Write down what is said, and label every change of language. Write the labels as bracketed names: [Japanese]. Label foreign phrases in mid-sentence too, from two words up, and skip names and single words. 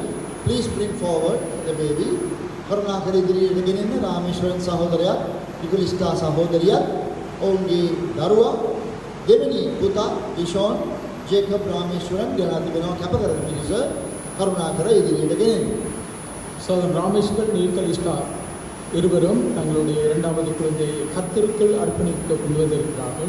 [English] Please bring forward the baby. [Sinhala] කරුණාකර ඉදිරියට ගෙනෙන්න රාමේශ්වරන් සහෝදරයා, Kalista සහෝදරියා, ඔවුන්ගේ දරුවා දෙවෙනි පුතා Dishon Jacob Rameshwaran ගෙනා තිබෙනවා කැප කරන පිණිස කරුණාකර ඉදිරියට ගෙනෙන්න. [Tamil] சோதரன் ராமேஸ்வர், நீர்கலிஸ்டா இருவரும் தங்களுடைய 2வது குழந்தையை கர்த்தருக்குள் அர்ப்பணிக்க கொண்டு வந்திருக்கிறார்கள்.